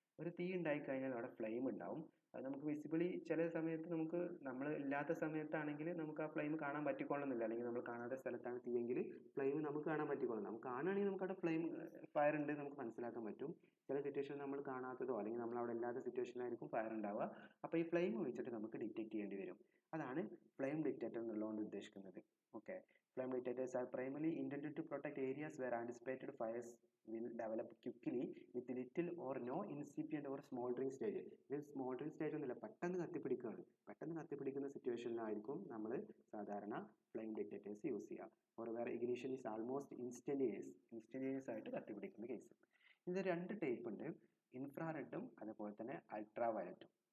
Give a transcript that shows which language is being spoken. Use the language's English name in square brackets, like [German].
[Malayalam] ഒരു തീ ഉണ്ടായിക്കഴിഞ്ഞാൽ അവിടെ ഫ്ലെയിം ഉണ്ടാവും. അത് നമുക്ക് വിസിബിളി ചില സമയത്ത് നമ്മൾ ഇല്ലാത്ത സമയത്താണെങ്കിൽ നമുക്ക് ആ ഫ്ലെയിം കാണാൻ പറ്റിക്കൊള്ളുന്നില്ല, അല്ലെങ്കിൽ നമ്മൾ കാണാത്ത സ്ഥലത്താണ് തീയെങ്കിൽ ഫ്ലെയിം നമുക്ക് കാണാൻ പറ്റിക്കൊള്ളും. നമുക്ക് കാണുകയാണെങ്കിൽ നമുക്കവിടെ ഫയർ ഉണ്ട് നമുക്ക് മനസ്സിലാക്കാൻ പറ്റും. ചില സിറ്റുവേഷൻ നമ്മൾ കാണാത്തതോ അല്ലെങ്കിൽ നമ്മൾ അവിടെ ഇല്ലാത്ത സിറ്റുവേഷനായിരിക്കും ഫയർ ഉണ്ടാവുക. അപ്പോൾ ഈ ഫ്ലെയിം വെച്ചിട്ട് നമുക്ക് ഡിറ്റക്ട് ചെയ്യേണ്ടി വരും. അതാണ് ഫ്ലെയിം ഡിറ്റക്ടർ എന്നുള്ളതുകൊണ്ട് ഉദ്ദേശിക്കുന്നത്. [English] Okay, flame detectors are primarily intended to protect areas where anticipated fires will develop quickly with little or no incipient or smoldering stage. [Malayalam] ഇത് സ്മോൾഡറിങ് സ്റ്റേജ് ഒന്നുമില്ല, പെട്ടെന്ന് കത്തിപ്പിടിക്കുകയാണ്. പെട്ടെന്ന് കത്തിപ്പിടിക്കുന്ന സിറ്റുവേഷനിലായിരിക്കും നമ്മൾ സാധാരണ ഫ്ലെയിം ഡിറ്റക്ടേഴ്സ് യൂസ് ചെയ്യുക. [English] or where ignition is almost instantaneous [Malayalam] ആയിട്ട് കത്തിപ്പിടിക്കുന്ന case. ഇത് രണ്ട് ടൈപ്പ് ഉണ്ട്, ഇൻഫ്രാറെഡും അതുപോലെ തന്നെ അൾട്രാ വയലറ്റും.